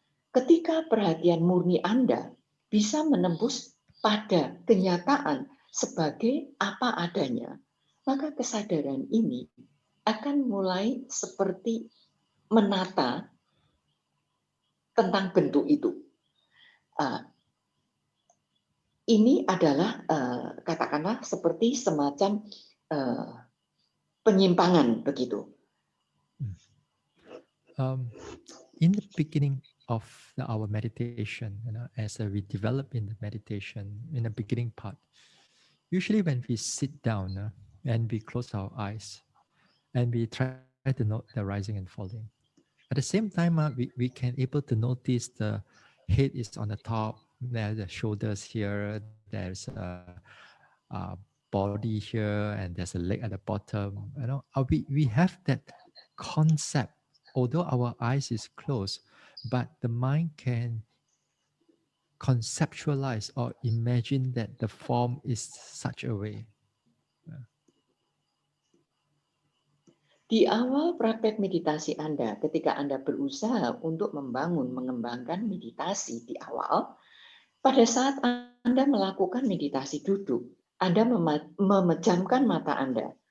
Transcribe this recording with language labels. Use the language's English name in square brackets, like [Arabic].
[Indonesian] Ketika perhatian murni Anda bisa menembus pada kenyataan sebagai apa adanya, maka kesadaran ini akan mulai seperti menata tentang bentuk itu. Ini adalah katakanlah seperti semacam penyimpangan begitu. [English] In the beginning of our meditation, as we develop in the meditation, in the beginning part, usually when we sit down and we close our eyes and we try to note the rising and falling. At the same time, we can able to notice the head is on the top, there's the shoulders here, there's a body here, and there's a leg at the bottom. We have that concept, although our eyes is closed, but the mind can conceptualize or imagine that the form is such a way. [Indonesian] Di awal praktek meditasi Anda, ketika Anda berusaha untuk mengembangkan meditasi di awal, pada saat Anda melakukan meditasi duduk, Anda memejamkan mata Anda.